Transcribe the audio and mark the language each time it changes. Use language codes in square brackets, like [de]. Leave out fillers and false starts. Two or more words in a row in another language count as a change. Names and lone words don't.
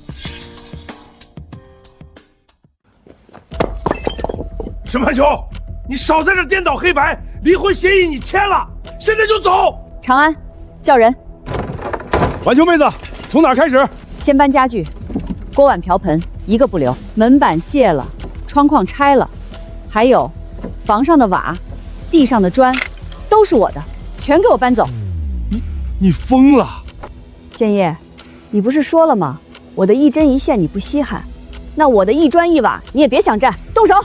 [zh] 沈晚秋，你少在這顛倒黑白，離婚協議你簽了，現在就走。長安，叫人。晚秋妹子，從哪兒開始？先搬家具，鍋碗瓢盆一個不留，門板卸了，窗框拆了，還有房上的瓦、地上的磚，都是我的，全給我搬走。你瘋了！建業，你不是說了嗎？我的一針一線你不稀罕，那我的一磚一瓦你也別想占，動手！